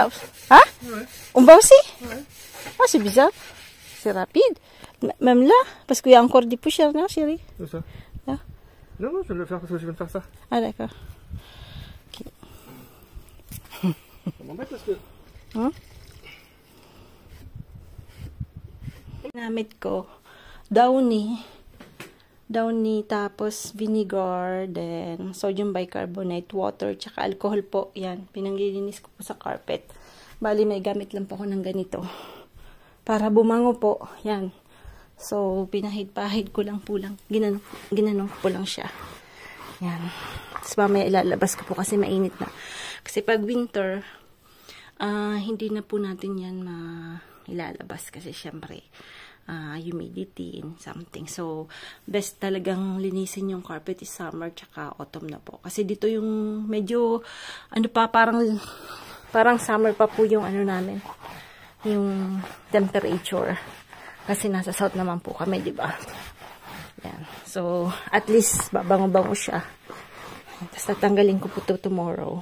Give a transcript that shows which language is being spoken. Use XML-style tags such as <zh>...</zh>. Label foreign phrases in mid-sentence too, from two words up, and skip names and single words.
<fr>bas? Hein? Ouais. En bas aussi? Ouais. Ah, c'est bizarre. C'est rapide. Même là, parce qu'il y a encore des poussières, non, chérie? C'est ça. Là. Non, non, je vais le faire parce que je viens de faire ça. Ah, d'accord. Ça m'embête parce que.</fr> <tl>Ginamit ko, downy, tapos</tl> <en>vinegar, then sodium bicarbonate, water,</en> <tl>tsaka alcohol po. Yan, pinanglilinis ko po sa carpet. Bali, may gamit lang po ako ng ganito. Para bumango po. Yan. So, pinahid-pahid ko lang po lang. Ginanong ko po lang siya. Yan. Tapos mamaya ilalabas ko po kasi mainit na. Kasi pag winter, hindi na po natin yan ilalabas kasi syempre</tl> <en>humidity and something.</en> <tl>So, best talagang linisin yung carpet is summer tsaka autumn na po. Kasi dito yung medyo, parang summer pa po yung namin. Yung temperature. Kasi nasa south naman po kami, di ba? Yan. So, at least babango-bango siya. Tapos tatanggalin ko po to tomorrow.</tl>